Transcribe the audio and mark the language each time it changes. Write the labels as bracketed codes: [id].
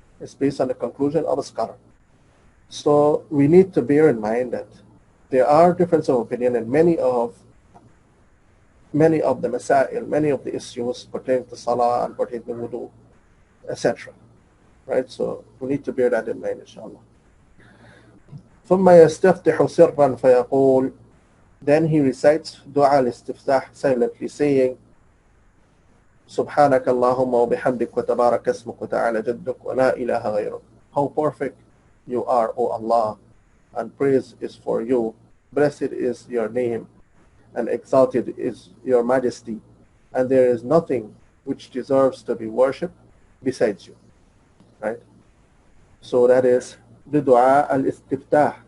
[en] It's based on the conclusion of a scholar. So we need to bear in mind that there are differences of opinion in many of the masail, many of the issues pertaining to salah and pertaining to wudu, etc. Right? So we need to bear that in mind, inshallah. [ar] ثم يستفتح سرا فيقول, [en] then he recites dua al-istiftah silently, saying [ar] سبحانك اللهم وبحمدك وتبارك اسمك وتعالى جدك ولا إله غيرك. [en] How perfect you are, O Allah, and praise is for you. Blessed is your name, and exalted is your majesty, and there is nothing which deserves to be worshipped besides you. Right? So that is the dua al-istiftah.